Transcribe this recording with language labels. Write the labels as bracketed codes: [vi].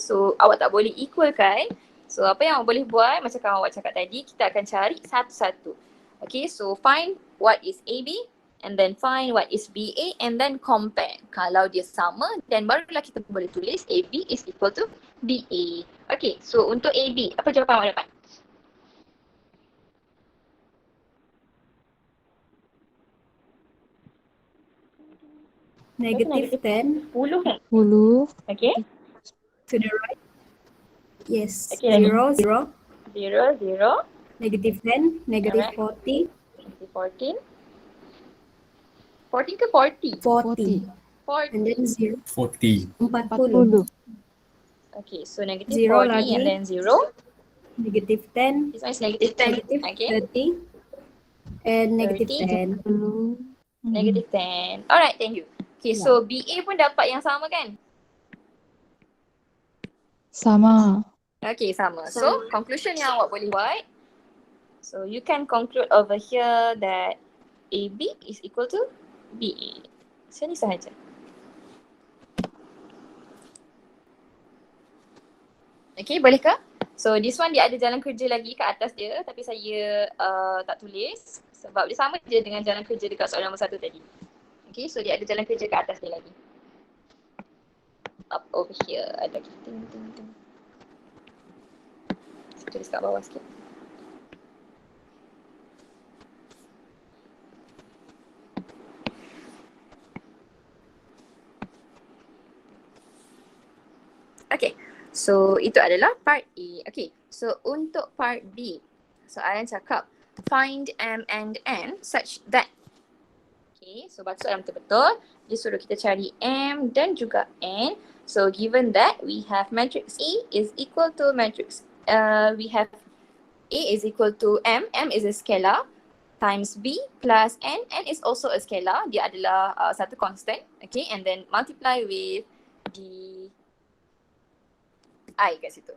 [ms] So awak tak boleh equalkan. So apa yang awak boleh buat, macam kawan awak cakap tadi, kita akan cari satu-satu. [en] Okay, so find what is AB and then find what is BA and then compare. [ms] Kalau dia sama, then barulah kita boleh tulis [en] AB is equal to BA. [ms] Okay, so untuk AB, apa jawapan awak dapat? [en] Negative 10 [ms] 10 kan? [en] 10. Okay. to the right. Yes, [ms] Okay, lagi. [en] 0, 0. 0, 0, Negative 10, negative 40, [ms] 14. 14 ke 40? [en] 40. 40. And then 0, 40. 40. 40. Okay, so negative 0 40 [ms] lagi. [en] and then 0. Negative 10, This one is negative 10. negative Okay. 30, and negative 30. 10. 10. Negative 10. Alright, thank you. [ms] Okay, so BA pun dapat yang sama kan? Sama. Okay, sama. So, conclusion yang awak boleh buat. [en] So, you can conclude over here that AB is equal to BA. [ms] So, ni sahaja. Okay, boleh ke? [en] So, this one [ms] dia ada jalan kerja lagi kat atas dia tapi saya tak tulis sebab dia sama je dengan jalan kerja dekat soalan nombor 1 tadi. Okay, so dia ada jalan kerja kat atas dia lagi. [en] Up over here [ms] ada lagi. Ting. Tulis kat bawah sikit. Okay, so itu adalah part A. Okay, so untuk part B, soalan cakap [en] find M and N such that. [ms] Okay, so baca soalan betul-betul. Dia suruh kita cari M dan juga N. [en] So given that we have matrix A is equal to matrix, we have A is equal to M is a scalar, times B plus N is also a scalar. [ms] Dia adalah satu constant, okay, [en] and then multiply with the I [ms] kat situ.